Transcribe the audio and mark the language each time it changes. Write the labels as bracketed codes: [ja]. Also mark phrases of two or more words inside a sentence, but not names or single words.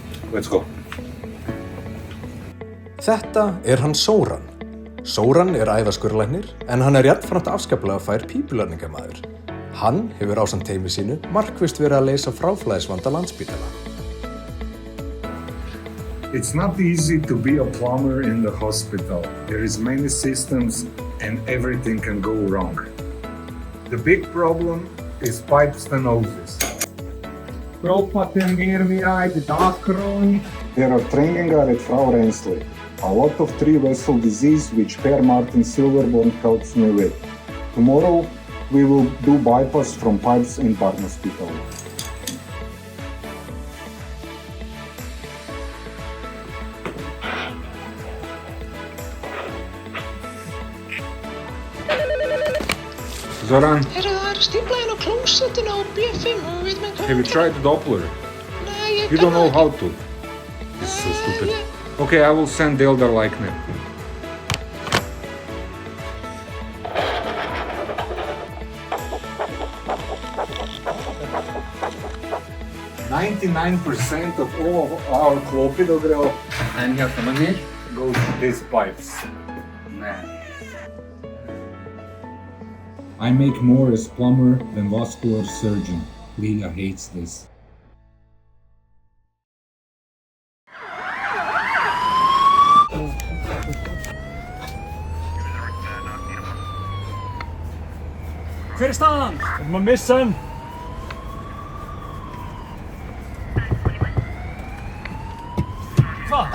[en] Let's go. [is] Þetta hann Sóran. Sóran æðaskurðlæknir en hann jafnframt afskaplega fær pípulærningamaður. Hann hefur ásamt teymi sínu markvisst verið að leysa fráflæðisvanda Landspítala. [en] It's not easy to be a plumber in the hospital. There is many systems and everything can go wrong. The big problem is pipe stenosis. There are training at Frau Rensley. A lot of three-vessel disease which Per Martin Silverborn helps me with. Tomorrow we will do bypass from pipes in Barnhospital. Zoran, [is] Það stífla inn á klósettinu á B5 og við með hvað. [en] have you tried the Doppler? [is] Nei, [en] You don't know how to. This is so stupid. Okay, I will send the elder like me. %99% of all of our clopidogrel [is] En hjálpa mér. [en] goes to these pipes. I make more as plumber than vascular surgeon. Lilia hates this. [is] Hver staðan? Erum að missa hann? Hvað?